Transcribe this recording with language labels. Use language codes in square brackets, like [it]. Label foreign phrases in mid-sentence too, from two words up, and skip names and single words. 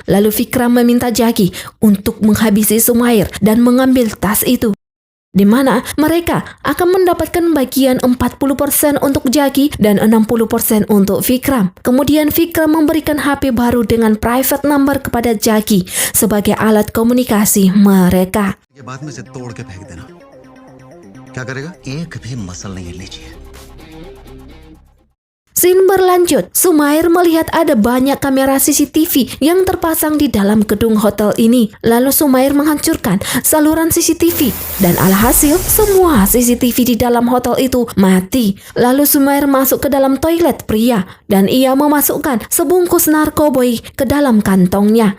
[id] Lalu Vikram meminta Jagi untuk menghabisi Sumair dan mengambil tas itu, di mana mereka akan mendapatkan bagian 40% untuk Jagi dan 60% untuk Vikram. Kemudian Vikram memberikan HP baru dengan [en] private number [id] kepada Jagi sebagai alat komunikasi mereka. [hi] ये बाद में से तोड़ के फेंक देना. क्या करेगा? एक भी मसल नहीं हिलनी चाहिए. [id] Scene berlanjut, Sumair melihat ada banyak kamera CCTV yang terpasang di dalam gedung hotel ini. Lalu Sumair menghancurkan saluran CCTV dan alhasil semua CCTV di dalam hotel itu mati. Lalu Sumair masuk ke dalam toilet pria dan ia memasukkan sebungkus narkoboy ke dalam kantongnya.